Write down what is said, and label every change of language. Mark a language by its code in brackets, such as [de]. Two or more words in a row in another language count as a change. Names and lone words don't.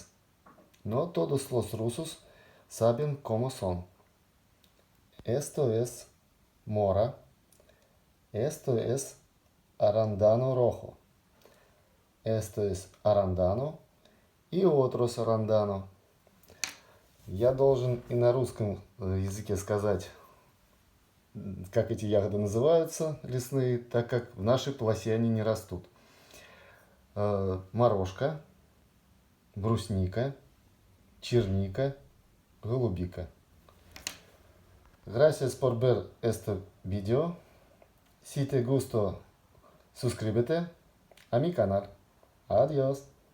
[es] No todos los rusos saben cómo son. Esto es mora, esto es arándano rojo, esto es arándano и otros arándano. [ru] Я должен и на русском языке сказать, как эти ягоды называются, лесные, так как в нашей полосе они не растут. Морожка, брусника, черника, голубика. [es] Gracias por ver este video. Si te gustó, suscríbete a mi canal. Adiós.